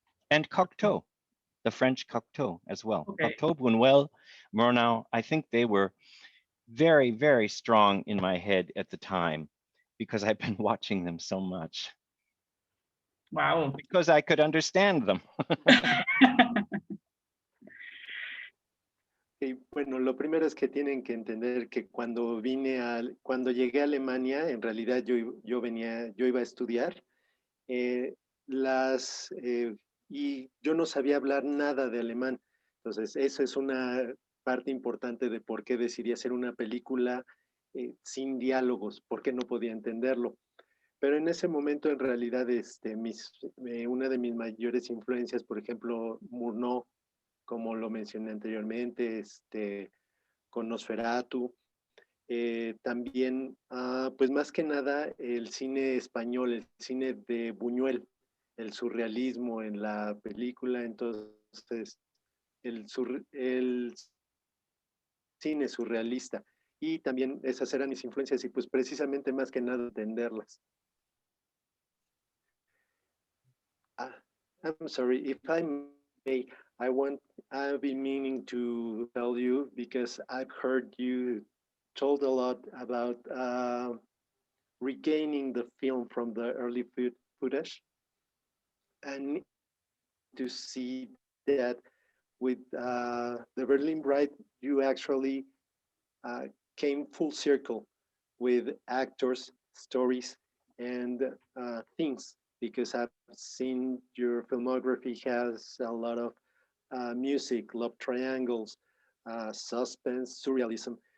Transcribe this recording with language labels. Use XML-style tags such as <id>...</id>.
<en>And Cocteau, the French Cocteau as well. Okay. Cocteau, Buñuel, Murnau, I think they were very, very strong in my head at the time because I've been watching them so much. Wow. Because I could understand them.</en> <es>Y bueno, lo primero es que tienen que entender que cuando llegué a Alemania, en realidad yo iba a estudiar, eh, las, y yo no sabía hablar nada de alemán. Entonces, eso es una parte importante de por qué decidí hacer una película sin diálogos, porque no podía entenderlo. Pero en ese momento, en realidad, una de mis mayores influencias, por ejemplo, Murnau, como lo mencioné anteriormente, con Nosferatu, también, pues más que nada, el cine español, el cine de Buñuel, el surrealismo en la película, entonces, el cine surrealista. Y también esas eran mis influencias y pues precisamente más que nada entenderlas.</es> <en>Ah, I'm sorry, if I may, I've been meaning to tell you because I've heard you told a lot about regaining the film from the early footage, and to see that with the Berlin Bride, you actually uh, came full circle with actors, stories, and things, because I've seen your filmography has a lot of music, love triangles, suspense, surrealism.</en>